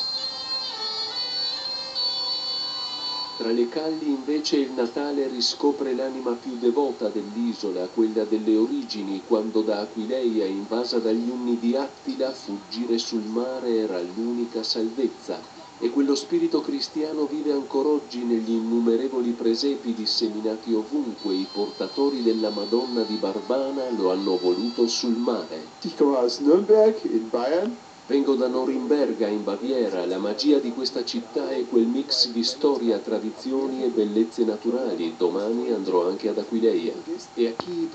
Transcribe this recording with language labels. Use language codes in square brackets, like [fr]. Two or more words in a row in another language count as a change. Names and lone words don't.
[it] Tra le calli invece il Natale riscopre l'anima più devota dell'isola, quella delle origini, quando da Aquileia, invasa dagli unni di Attila, fuggire sul mare era l'unica salvezza. E quello spirito cristiano vive ancora oggi negli innumerevoli presepi disseminati ovunque. I portatori della Madonna di Barbana lo hanno voluto sul mare. [de] Ich komme aus Nürnberg in Bayern. [it] Vengo da Norimberga in Baviera. La magia di questa città è quel mix di storia, tradizioni e bellezze naturali. Domani andrò anche ad Aquileia. E a chi